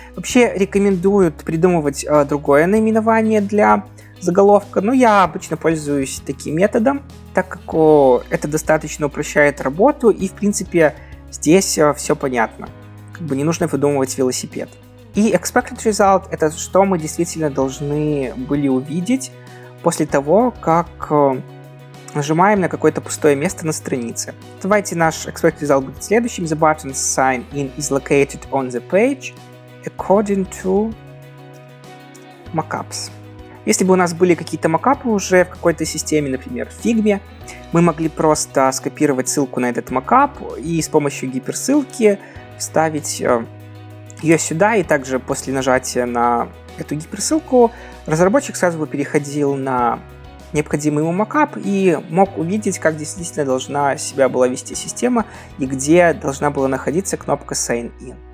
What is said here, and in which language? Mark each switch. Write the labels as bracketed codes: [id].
[ru] Вообще рекомендуют придумывать другое наименование для заголовка, но я обычно пользуюсь таким методом, так как это достаточно упрощает работу, и, в принципе, здесь все понятно. Как бы не нужно выдумывать велосипед. И Expected Result — это что мы действительно должны были увидеть после того, как нажимаем на какое-то пустое место на странице. Давайте наш Expected Result будет следующим. [en] The button Sign In is located on the page according to mockups. [ru] Если бы у нас были какие-то мокапы уже в какой-то системе, например, в Figma, мы могли просто скопировать ссылку на этот мокап и с помощью гиперссылки вставить ее сюда, и также после нажатия на эту гиперссылку разработчик сразу бы переходил на необходимый ему мокап и мог увидеть, как действительно должна себя была вести система и где должна была находиться кнопка Sign In.